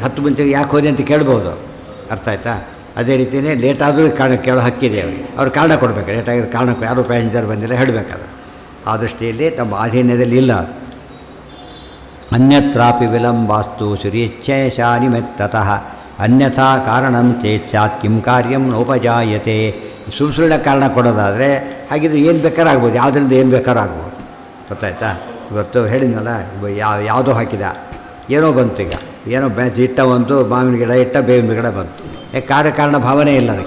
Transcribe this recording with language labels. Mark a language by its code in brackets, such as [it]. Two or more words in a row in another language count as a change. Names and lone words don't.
[kn] 10 ಮುಂಚೆಗೆ ಯಾಕೆ ಹೋದೆ ಅಂತ ಕೇಳ್ಬೋದು, ಅರ್ಥ ಆಯ್ತಾ? ಅದೇ ರೀತಿಯೇ ಲೇಟ್ ಆದರೂ ಕಾರಣ ಕೇಳೋ ಹಕ್ಕಿದೆ ಅವರಿಗೆ. ಅವ್ರು ಕಾರಣ ಕೊಡಬೇಕು. ಲೇಟ್ ಆಗಿರೋ ಕಾರಣ ಯಾರು ಪ್ಯಾಸೆಂಜರ್ ಬಂದಿಲ್ಲ ಹೇಳಬೇಕಾದ್ರೆ. ಆ ದೃಷ್ಟಿಯಲ್ಲಿ ನಮ್ಮ ಅಧೀನದಲ್ಲಿ ಇಲ್ಲ. [sa] ಅನ್ಯತ್ರಾಪಿ ವಿಳಂಬಾಸ್ತು ಸುರೀಚ್ಛೇಷಾನಿ ಮೆತ್ತತಃ ಅನ್ಯಥಾ ಕಾರಣಂ ಚೇತ್ ಸ್ಯಾತ್ ಕಿಂ ಕಾರ್ಯಂ ನೋಪಜಾಯತೆ. [kn] ಸುಳ್ಳ ಕಾರಣ ಕೊಡೋದಾದರೆ ಹಾಗಿದ್ರೆ ಏನು ಬೇಕಾರಾಗ್ಬೋದು, ಯಾವುದರಿಂದ ಏನು ಬೇಕಾರಾಗ್ಬೋದು, ಗೊತ್ತಾಯ್ತಾ? ಇವತ್ತು ಹೇಳಿದ್ನಲ್ಲ, ಯಾವುದೋ ಹಾಕಿದ ಏನೋ ಬಂತು. ಈಗ ಏನೋ ಇಟ್ಟ ಬಂತು, ಮಾವಿನ ಗಿಡ ಇಟ್ಟ, ಬೇವಿನ ಗಿಡ ಬಂತು. ಕಾರ್ಯಕಾರಣ ಭಾವನೆ ಇಲ್ಲ ಅದಕ್ಕೆ.